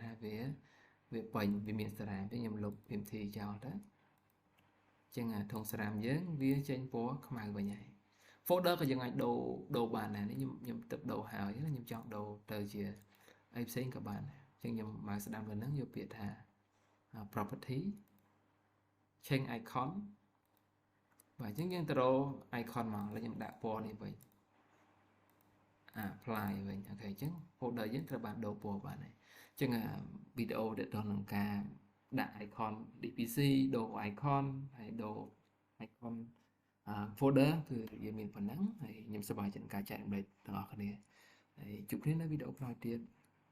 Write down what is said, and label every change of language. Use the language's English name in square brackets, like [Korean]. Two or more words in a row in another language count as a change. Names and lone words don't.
[Khmer] ថាវាពេញវាមានសារ៉ាមទេខ្ញុំលុប PMT ចោលទៅអញ្ចឹងធុងសារ៉ាមយើងវាចេញពណ៌ខ្មៅវិញហើយ folder ក៏យើងអាចដូរបានដែរនេះខ្ញុំទឹកដូរហើយណាខ្ញុំចង់ដូរទៅជាអីផ្សេងក៏បានអញ្ចឹងខ្ញុំមកស្ដាំលើហ្នឹងយកពាក្យថា [English] property change icon [Khmer] បាទអញ្ចឹងយើងទៅរក icon មកហើយខ្ញុំដាក់ពណ៌នេះវិញ apply វិញអូខេអញ្ចឹង folder យើងត្រូវបានដូរពណ៌បានហើយអញ្ចឹងវីដេអូដែលទៅនឹងការដាក់ [English] icon DPC [Khmer] ដូរ icon ហើយដូរ [English] icon folder [Khmer] គឺវាមានប៉ុណ្ណឹងហើយខ្ញុំសប្បាយចិត្តនឹងការចែករំលែកទាំងអស់គ្នាហើយជួបគ្នានៅវីដេអូក្រោយទៀត